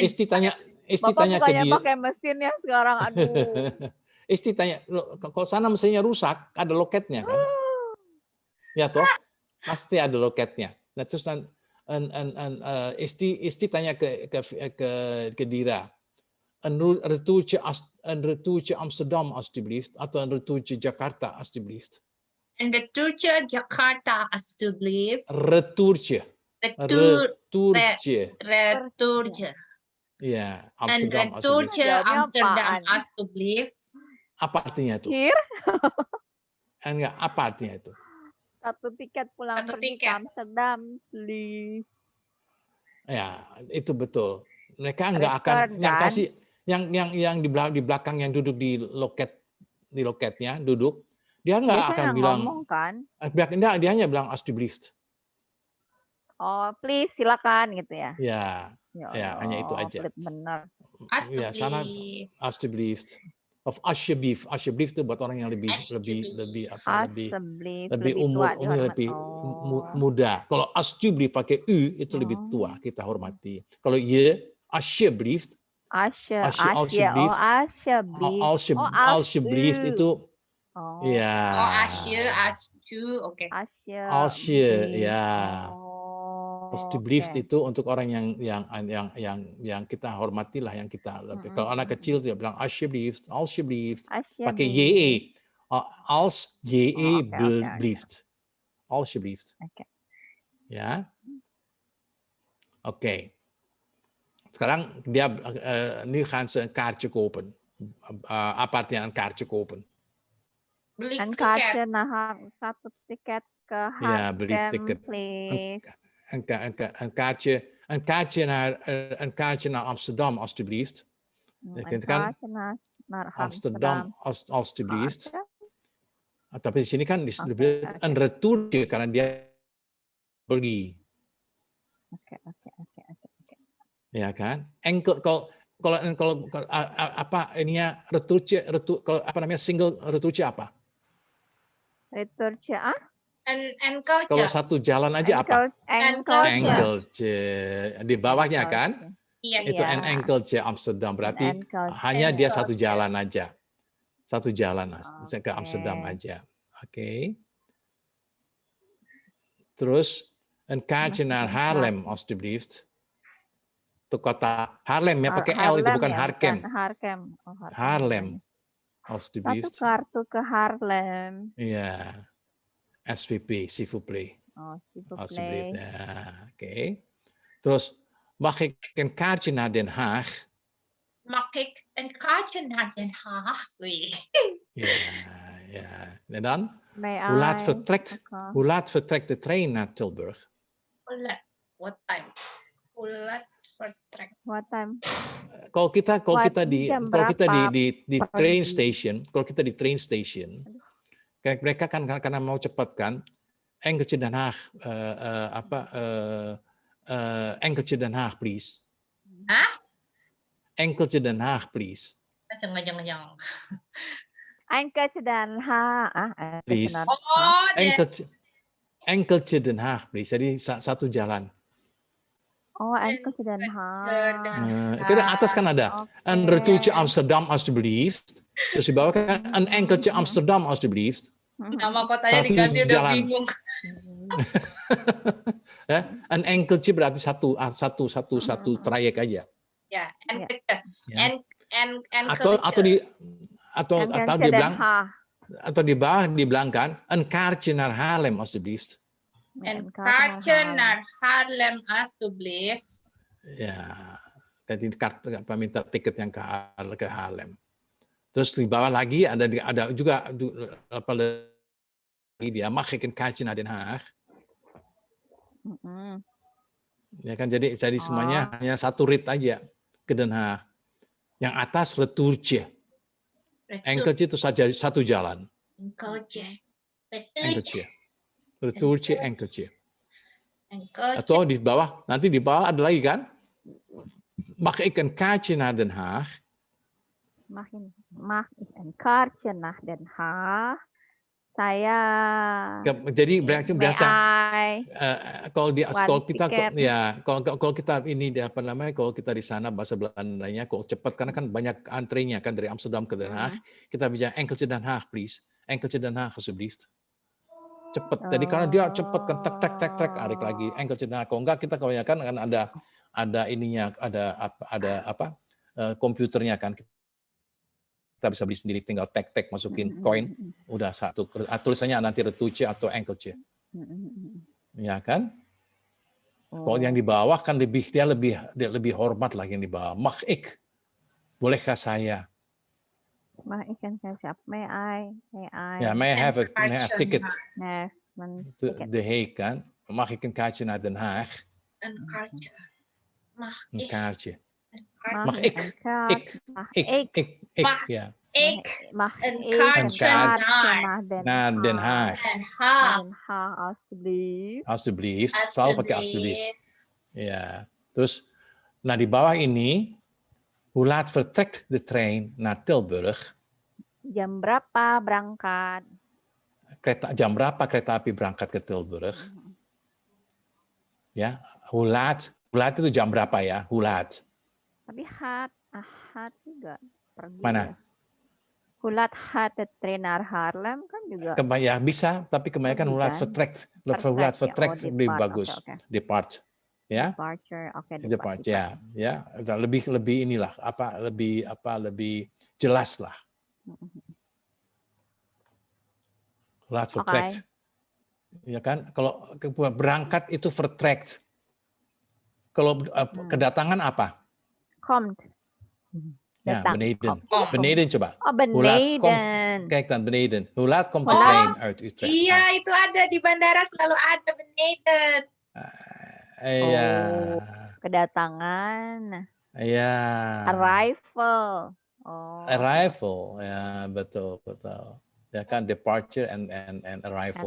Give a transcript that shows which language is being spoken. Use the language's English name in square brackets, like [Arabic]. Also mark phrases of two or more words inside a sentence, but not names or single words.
[Indonesian] Isti tanya Bapak ke dia. pakai mesin ya sekarang, aduh. Isti tanya, kok sana mesinnya rusak, ada loketnya kan? Ya toh, pasti ada loketnya. Nah, terus Isti tanya ke Dira, [Dutch] een retourtje Amsterdam alstublieft, atau een retourtje Jakarta alstublieft. Een retourtje Jakarta alstublieft. Retourtje. Ya, Amsterdam. Een retourtje Amsterdam alstublieft. [Indonesian] Apa artinya itu? Enggak, apa artinya itu? Satu tiket pulang pergi ke Amsterdam, please. Ya, itu betul. Mereka enggak akan yang kasih yang di belakang yang duduk di loketnya duduk, dia enggak akan bilang ngomong, kan? Enggak, dia hanya bilang alstublieft. Oh, please silakan gitu ya. Ya, hanya itu aja. Benar. Ya, sana alstublieft. [Dutch] Of alsjeblieft [Indonesian] itu buat orang yang lebih umur, lebih muda. Kalau alsjeblieft pakai u itu lebih tua, kita hormati. Kalau [Dutch] je alsjeblieft, alsjeblieft [Indonesian] itu ya. Oke. Ya. Alsjeblieft itu untuk orang yang kita hormatilah, yang kita lebih. Kalau anak kecil dia bilang alsjeblieft, pakai [Dutch] je, alsjeblieft, alsjeblieft. [Indonesian] Ya, oké. Sekarang dia [Dutch] nu gaan ze een kaartje kopen. [Indonesian] Apa artinya [Dutch] een kaartje kopen? [Indonesian] Beli tiket. Een kaartje naar satu tiket ke ya, beli tiket. [Dutch] Een kaartje naar Amsterdam, alstublieft. Een kaartje naar Amsterdam, alstublieft. [Indonesian] Tapi di sini kan [Dutch] een retourtje [Indonesian] karena dia pergi. Oke. Ya kan? Enkel kalau apa ininya retourtje, kalau apa namanya single retourtje apa? [Dutch] Retourtje enkeltje. [Indonesian] Kalau satu jalan aja apa? Enkeltje. Di bawahnya kan? Iya. Itu enkeltje Amsterdam. Berarti hanya dia satu jalan aja. Satu jalan ke Amsterdam aja. Oké. [Dutch] Terus een kaartje naar Haarlem, alstublieft. [Indonesian] Untuk kota Haarlem ya, pakai L itu bukan ya, Harlem. Harlem. Oh, Haarlem, Satu alstublieft. kartu ke Harlem. [French] Ja, SVP, s'il vous plaît. Oh, s'il vous Alsjeblieft. plaît. [Dutch] Ja, oké. Terus, mag ik een kaartje naar Den Haag? Mag ik een kaartje naar Den Haag? Ja, ja. En dan? May Hoe laat vertrekt de trein naar Tilburg? [English] What time? [Dutch] Hoe laat vertrekt? [English] What time? [Indonesian] Kalau kita di train pagi? station, kalau kita di [English] train station, [Indonesian] kayak mereka kan karena mau cepat kan, [Dutch] enkeltje Den Haag, enkeltje Den Haag, please. Hah? Enkeltje Den Haag, please. [Indonesian] Jangan. [Dutch] Enkeltje Den Haag. Please. Oh, Enkeltje Den Haag, [Indonesian] please. Jadi satu jalan. [Dutch] Oh, enkeltje Den Haag. [Indonesian] Itu di atas kan ada. [Dutch] Een retourtje Amsterdam, alstublieft. [Indonesian] Terus di bawah kan [Dutch] een enkeltje Amsterdam, alstublieft. [Indonesian] Nama kotanya diganti udah bingung. Ya, [Dutch] een enkeltje [Indonesian] berarti satu trayek aja. Ya, Atau dia bilang, atau di bawah dibilang kan, [Dutch] een kaartje naar Haarlem, alstublieft. Een kaartje naar Haarlem, alstublieft. [Indonesian] Ya, jadi minta tiket yang ke Haarlem. Terus di bawah lagi ada juga apa lagi dia, [Dutch] mag ik een kaartje naar Den Haag? [Indonesian] Ya kan, jadi semuanya hanya satu rit aja ke Den Haag. Yang atas retourtje. Enkeltje itu saja satu jalan. [Dutch] Enkeltje. Retourtje, enkeltje. [Indonesian] Atau di bawah, nanti di bawah ada lagi kan? [Dutch] Mag ik een kaartje naar Den Haag? Mag ik een kaartje naar Den Haag? [Indonesian] Saya. Jadi biasa kalau kita ini apa namanya, kalau kita di sana bahasa Belandanya kalau cepat karena kan banyak antrenya kan dari Amsterdam ke Den Haag, kita bicara [Dutch] enkeltje Den Haag please, enkeltje Den Haag alsjeblieft. [Indonesian] Cepat. Jadi karena dia cepat kan tek arik lagi [Dutch] enkeltje Den Haag. [Indonesian] Kalau enggak kita kebanyakan kan ada ininya, ada komputernya kan. Kita bisa beli sendiri, tinggal tek masukin koin, udah satu. Tulisannya nanti retourtje atau enkeltje. Ya kan? Kalau yang di bawah kan dia lebih hormat lagi yang di bawah. [Dutch] Mag ik? [Indonesian] Bolehkah saya? [Dutch] Mag ik een kaartje? [English] May I? Ja, may I have a ticket? [Dutch] Nee, De Haag kan. Mag ik een kaartje naar Den Haag? Een kaartje. Een kaartje. Mag ik? Ja. Mag een kaartje naar Den Haag. Alsjeblieft. [Indonesian] Selalu pakai alsjeblieft. Ya. Terus, nah di bawah ini, [Dutch] hoe laat vertrekt de trein naar Tilburg? [Indonesian] Jam berapa berangkat? Jam berapa kereta api berangkat ke Tilburg? Ya, [Dutch] hoe laat [Indonesian] itu jam berapa ya? [Dutch] Hoe laat? [Indonesian] Tapi hat juga pergi. Mana? Ya. [Dutch] Hoe laat gaat de trein naar Haarlem [Indonesian] kan juga. Ya bisa, tapi kebanyakan [Dutch] hoe laat vertrekt. Hoe laat vertrekt [Indonesian] lebih bagus. Okay. Depart. Ya. Departure, oke. Depart, ya. Lebih inilah lebih jelas lah. [Dutch] Laat vertrekt. [Indonesian] Ya kan? Kalau berangkat itu vertrekt. Kalau kedatangan apa? [Dutch] Komt. Ja, beneden. Beneden coba. Oh, beneden. Kijk dan beneden. Hoe laat komt de trein uit Utrecht? [Indonesian] Iya, itu ada di bandara, selalu ada beneden. Iya. Kedatangan. Iya. Arrival. Arrival. Ya, betul. Ya kan, [English] departure and arrival.